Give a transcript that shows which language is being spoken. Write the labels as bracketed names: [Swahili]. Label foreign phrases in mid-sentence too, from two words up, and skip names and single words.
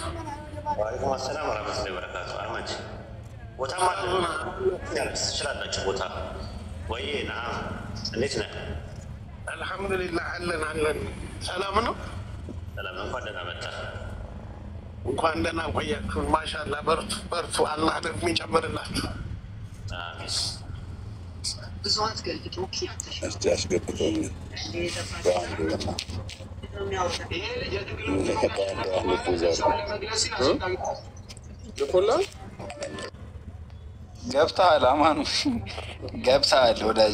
[Arabic] وعليكم السلام ورحمة الله وبركاته. [Amharic] أحمد ቦታ ማለት ትችላላችሁ። ቦታ ወይ نعم እንዴት ነህ? [Arabic] الحمد لله [Amharic] አለን ሰላም ነው። ሰላም ነው። እንኳን ደህና መጣህ። እንኳን ደህና ቆያችሁ። ማሻአላህ በርቱ። አላህ ደግሞ ይጨምርላችሁ። አሜን። እስቲ አስገብቶኝ ገብተሃል። አማኑ ገብተሃል ወዳጅ።